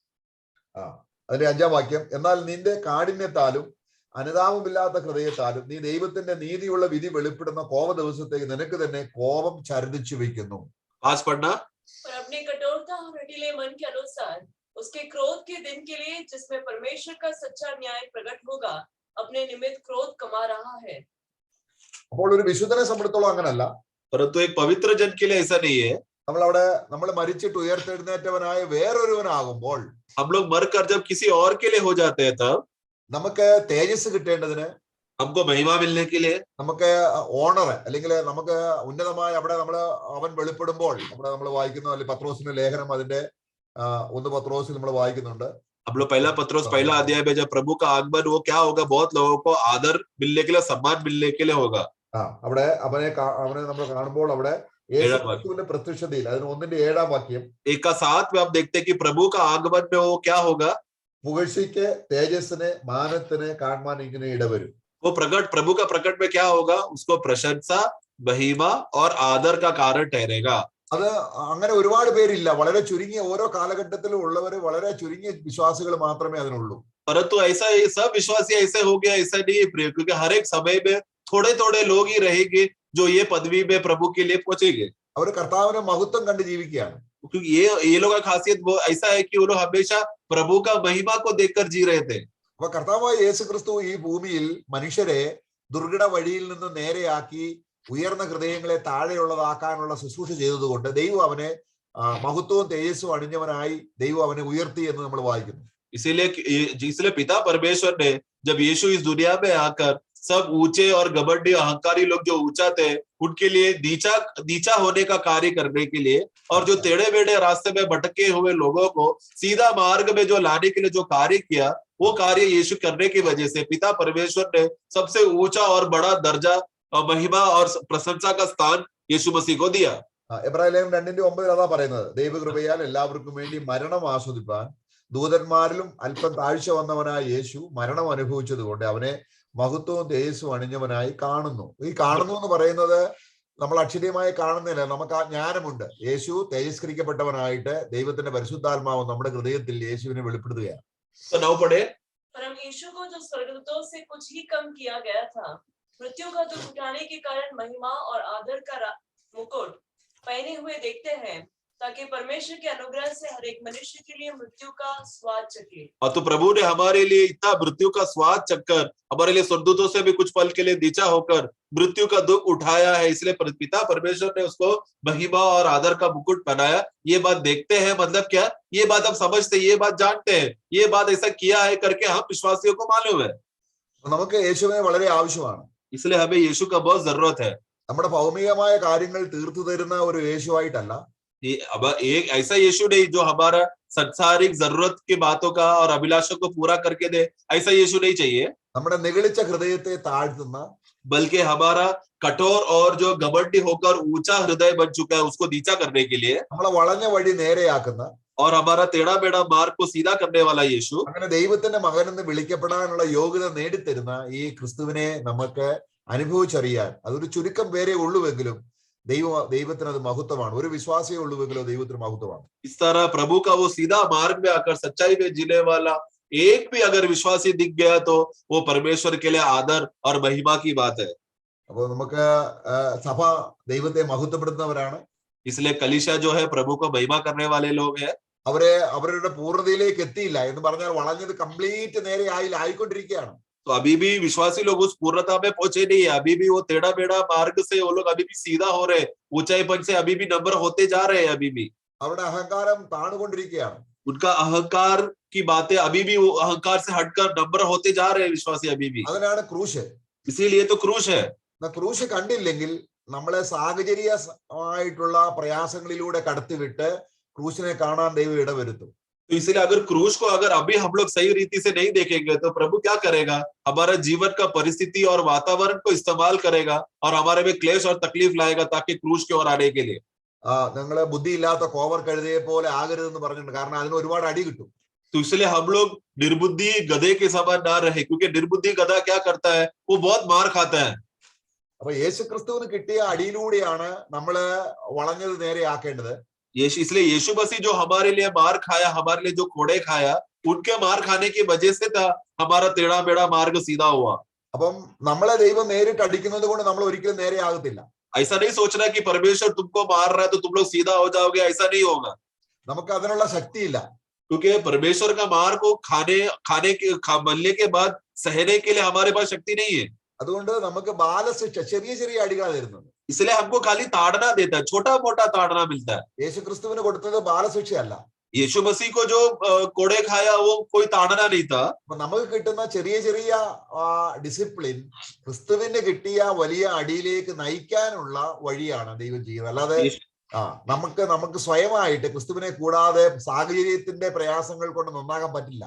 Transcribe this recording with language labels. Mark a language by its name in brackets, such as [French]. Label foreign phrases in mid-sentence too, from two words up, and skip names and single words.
[Malayalam] അതിന്റെ 5-ാം വാക്യം, എന്നാൽ നിന്റെ കാഠിന്യത്താലും അനുതാപമില്ലാത്ത ഹൃദയത്താലും നീ ദൈവത്തിന്റെ നീതിയുള്ള വിധി വെളിപ്പെടുന്ന കോപ ദിവസത്തേക്ക് നിനക്ക് തന്നെ കോപം ഛർദിച്ചു വെക്കുന്നു. [Hindi] पास पढ़ना. और अपनी कठोरता और हठीले मन के अनुसार उसके क्रोध के दिन के लिए जिसमें परमेश्वर का सच्चा न्याय प्रकट होगा अपने निमित्त क्रोध कमा रहा है. [Malayalam] അപ്പോൾ ഒരു വിശുദ്ധനെ സംബന്ധിച്ചോളം അങ്ങനല്ല. [Hindi] परंतु एक पवित्र जन के लिए ऐसा नहीं है. [Malayalam] നമ്മൾ മരിച്ചിട്ട് ഉയർത്തെഴുന്നേറ്റവനായ വേറൊരുവനാകുമ്പോൾ, [Hindi] हम लोग मरकर जब किसी और के लिए हो जाते हैं तब [Malayalam] നമുക്ക് തേജസ് കിട്ടേണ്ടതിന്, [Hindi] हमको महिमा मिलने के लिए, [Malayalam] നമുക്ക് ഓണർ അല്ലെങ്കിൽ നമുക്ക് ഉന്നതമായ അവിടെ അവൻ വെളിപ്പെടുമ്പോൾ നമ്മൾ വായിക്കുന്നു. അല്ലെങ്കിൽ പത്രോസിന്റെ ലേഖനം അതിന്റെ 1 പത്രോസിൽ നമ്മൾ വായിക്കുന്നുണ്ട്. [Hindi] हम लोग पहला पत्रोस पहला अध्याय में जब प्रभु का आगमन, वो क्या होगा, बहुत लोगों को आदर मिलने के लिए, सम्मान मिलने के लिए होगा. [Malayalam] അവിടെ അവനെ നമ്മൾ കാണുമ്പോൾ അവിടെ യേശുക്രിസ്തുവിന്റെ പ്രത്യക്ഷതയിൽ അതിന് 1-ന്റെ 7-ാം വാക്യം, [Hindi] 1:7 में आप देखते हैं कि प्रभु का आगमन में वो क्या होगा, [Malayalam] പുകഴ്ചയ്ക്ക് തേജസ്സിന് മാനത്തിന് കാണുവാൻ ഇങ്ങനെ ഇടവരും. [Hindi] वो प्रभु का प्रकट में क्या होगा, उसको प्रशंसा, महिमा और आदर का कारण ठहरेगा. [Malayalam] അത് അങ്ങനെ ഒരുപാട് പേരില്ല, വളരെ ചുരുങ്ങിയ ഓരോ കാലഘട്ടത്തിലും ഉള്ളവര്, വളരെ ചുരുങ്ങിയ വിശ്വാസികൾ മാത്രമേ അതിനുള്ളൂ. [Hindi] परंतु ऐसा ये सब विश्वासी ऐसे हो गया, ऐसा नहीं है प्रिय, क्योंकि हर एक समय में थोड़े लोग ही रहेंगे जो ये पदवी में प्रभु के लिए पहुंचेंगे. [Malayalam] അവർ കർത്താവിനെ മഹത്വം കണ്ട് ജീവിക്കുകയാണ്. [Hindi] क्योंकि ये लोग का खासियत वो ऐसा है कि वो लोग हमेशा प्रभु का महिमा को देखकर जी रहे थे. [Malayalam] അപ്പൊ കർത്താവായ യേശുക്രിസ്തു ഈ ഭൂമിയിൽ മനുഷ്യരെ ദുർഘട വഴിയിൽ നിന്ന് നേരെയാക്കി ഉയർന്ന ഹൃദയങ്ങളെ താഴെയുള്ളതാക്കാനുള്ള ശുശ്രൂഷ ചെയ്തതുകൊണ്ട് ദൈവം അവനെ മഹത്വവും തേജസ്സും അണിഞ്ഞവനായി ദൈവം അവനെ ഉയർത്തി എന്ന് നമ്മൾ വായിക്കുന്നു. [Hindi] इसलिए पिता परमेश्वर ने जब यीशु इस दुनिया में आकर सब ऊंचे और घमंडी अहंकारी लोग जो ऊंचा थे उनके लिए नीचा होने का कार्य करने के लिए, और जो टेढ़े मेढ़े रास्ते में भटके हुए लोगों को सीधा मार्ग में जो लाने के लिए जो कार्य किया, वो कार्य यीशु करने की वजह से पिता परमेश्वर ने सबसे ऊंचा और बड़ा दर्जा और महिमा और प्रशंसा का स्थान यीशु मसीह को दिया. [Malayalam] എബ്രായർ 2:9 അതാ പറയുന്നത്, ദൈവകൃപയാൽ എല്ലാവർക്കും വേണ്ടി മരണം ആസ്വദിപ്പാൻ ദൂതന്മാരിലും അല്പം താഴ്ച വന്നവനായ യേശു മരണം അനുഭവിച്ചത് കൊണ്ട് അവനെ മഹത്വവും തേജസ്സും അണിഞ്ഞവനായി കാണുന്നു. ഈ കാണുന്നു എന്ന് പറയുന്നത് നമ്മൾ അക്ഷരീയമായി കാണുന്നില്ല, നമുക്ക് ആ ജ്ഞാനമുണ്ട്. യേശു തേജസ്കരിക്കപ്പെട്ടവനായിട്ട് ദൈവത്തിന്റെ പരിശുദ്ധാത്മാവ് നമ്മുടെ ഹൃദയത്തിൽ യേശുവിനെ വെളിപ്പെടുത്തുകയാണ്. [Hindi] परम यीशु को जो स्वर्गदूतों से कुछ ही कम किया गया था, मृत्यु का दुख उठाने के कारण महिमा और आदर का मुकुट पहने हुए देखते हैं, ताकि परमेश्वर के अनुग्रह से हर एक मनुष्य के लिए मृत्यु का स्वाद चखे. और तो प्रभु ने हमारे लिए इतना मृत्यु का स्वाद चखकर हमारे लिए स्वर्गदूतों से भी कुछ पल के लिए नीचा होकर मृत्यु का दुख उठाया है. इसलिए पिता परमेश्वर ने उसको महिमा और आदर का मुकुट पहनाया. ये बात देखते हैं, मतलब क्या, ये बात हम समझते हैं, ये बात जानते हैं, ये बात ऐसा किया है करके हम विश्वासियों को मालूम है. [Malayalam] നമുക്ക് യേശുവിനെ വളരെ ആവശ്യമാണ്. [Hindi] इसलिए हमें यीशु का बहुत जरूरत है. [Malayalam] നമ്മുടെ ഭൗമികമായ കാര്യങ്ങൾ തീർത്തു തരുന്ന ഒരു യേശുവായിട്ടല്ല, [Hindi] अब एक ऐसा यीशु नहीं जो हमारा संसारिक जरूरत की बातों का और अभिलाषों को पूरा करके दे, ऐसा यीशु नहीं चाहिए. [Malayalam] നമ്മുടെ നിഗളിച്ച ഹൃദയത്തെ താഴ്ത്തുന്ന, [Hindi] बल्कि हमारा कठोर और जो घमंडी होकर ऊंचा हृदय बन चुका है उसको नीचा करने के लिए, [Malayalam] നമ്മളെ വളഞ്ഞ വഴി നേരെയാക്കുന്ന, [Hindi] और हमारा टेढ़ा मेढ़ा मार्ग को सीधा करने वाला यीशु, [Malayalam] അങ്ങനെ ദൈവത്തിന്റെ മകനെന്ന് വിളിക്കപ്പെടാനുള്ള യോഗ്യത നേടിത്തരുന്ന ഈ ക്രിസ്തുവിനെ നമുക്ക് അനുഭവിച്ചറിയാൻ അതൊരു ചുരുക്കം പേരെ ഉള്ളുവെങ്കിലും ദൈവത്തിന് അത് മഹത്വമാണ്. ഒരു വിശ്വാസിയെ ഉള്ളുവെങ്കിലോ ദൈവത്തിന് മഹത്വമാണ്. [Hindi] इस तरह प्रभु का वो सीधा मार्ग में आकर सच्चाई में जीने वाला एक भी अगर विश्वासी दिख गया तो वो परमेश्वर के लिए आदर और महिमा की बात है. [Malayalam] അപ്പോൾ നമുക്ക് സഭ ദൈവത്തെ മഹത്വപ്പെടുത്തുന്നവരാണ്. [Hindi] इसलिए कलीसिया जो है प्रभु को महिमा करने वाले लोग हैं. [Malayalam] അവരുടെ പൂർണ്ണതയിലേക്ക് എത്തിയില്ല എന്ന് പറഞ്ഞാൽ വളഞ്ഞത് കംപ്ലീറ്റ് നേരെ ആയിക്കൊണ്ടിരിക്കുകയാണ്. [Hindi] तो अभी भी विश्वासी लोग उस पूर्णता में पहुंचे नहीं है. अभी भी वो टेढ़ा मेढ़ा मार्ग से वो लोग अभी भी सीधा हो रहे, ऊंचाईपन से अभी भी नंबर होते जा रहे हैं. अभी भी [Malayalam] അവരുടെ അഹങ്കാരം താണുകൊണ്ടിരിക്കുകയാണ്. [Hindi] उनका अहंकार की बातें अभी भी वो अहंकार से हटकर नम्र होते जा रहे हैं विश्वासी अभी भी, [Malayalam] അതിനാണ് ക്രൂശ്. [Hindi] इसीलिए तो क्रूश है. [Malayalam] ക്രൂശ് കണ്ടില്ലെങ്കിൽ നമ്മളെ സാഹചര്യമായിട്ടുള്ള പ്രയാസങ്ങളിലൂടെ കടത്തിവിട്ട് ക്രൂശിനെ കാണാൻ ദൈവം ഇടവരുത്തും. [Hindi] तो इसीलिए अगर क्रूश को अगर अभी हम लोग सही रीति से नहीं देखेंगे तो प्रभु क्या करेगा, हमारा जीवन का परिस्थिति और वातावरण को इस्तेमाल करेगा और हमारे में क्लेश और तकलीफ लाएगा ताकि क्रूश की ओर आने के लिए. [Malayalam] നിങ്ങള് ബുദ്ധിയില്ലാത്ത കോവർ കഴുതയെ പോലെ ആകരുതെന്ന് പറഞ്ഞിട്ടുണ്ട്. കാരണം അതിന് ഒരുപാട് അടി കിട്ടും. [Hindi] तो इसलिए हम लोग निर्बुद्धि गधे के समान ना रहे, क्योंकि निर्बुद्धि गधा क्या करता है, वो बहुत मार खाता है. [Malayalam] അപ്പൊ യേശു ക്രിസ്തുവിന് കിട്ടിയ അടിയിലൂടെയാണ് നമ്മള് വളഞ്ഞത് നേരെയാക്കേണ്ടത്. [Hindi] इसलिए यीशु मसीह जो हमारे लिए मार खाया, हमारे लिए जो कोड़े खाया, उनके मार खाने की वजह से था हमारा टेढ़ा मेढ़ा मार्ग सीधा हुआ. [Malayalam] അപ്പം നമ്മളെ ദൈവം നേരിട്ട് അടിക്കുന്നത് കൊണ്ട് നമ്മൾ ഒരിക്കലും നേരെയാകത്തില്ല. [Hindi] ऐसा नहीं सोचना कि परमेश्वर तुमको मार रहा है तो तुम लोग सीधा हो जाओगे, ऐसा नहीं होगा. [Malayalam] നമുക്ക് അതിനുള്ള ശക്തിയില്ല. [Hindi] क्योंकि परमेश्वर का मार को मरने के बाद सहने के लिए हमारे पास शक्ति नहीं है. [Malayalam] അതുകൊണ്ട് നമുക്ക് ബാലശിക്ഷ, ചെറിയ ചെറിയ അടികളാണ് തരുന്നത്. [Hindi] इसलिए हमको खाली ताड़ना देता है, छोटा मोटा ताड़ना मिलता है. [Malayalam] യേശു ക്രിസ്തുവിന് കൊടുത്തത് ബാലശിക്ഷയല്ല. [Hindi] यीशु मसीह को जो कोड़े खाया वो कोई ताड़ना नहीं था. [Malayalam] അപ്പൊ നമുക്ക് കിട്ടുന്ന ചെറിയ ചെറിയ ഡിസിപ്ലിൻ ക്രിസ്തുവിന് കിട്ടിയ വലിയ അടിയിലേക്ക് നയിക്കാനുള്ള വഴിയാണ് ദൈവം ചെയ്യുന്നത്. അല്ലാതെ നമുക്ക് സ്വയമായിട്ട് ക്രിസ്തുവിനെ കൂടാതെ സാഹചര്യത്തിന്റെ പ്രയാസങ്ങൾ കൊണ്ട് നന്നാകാൻ പറ്റില്ല.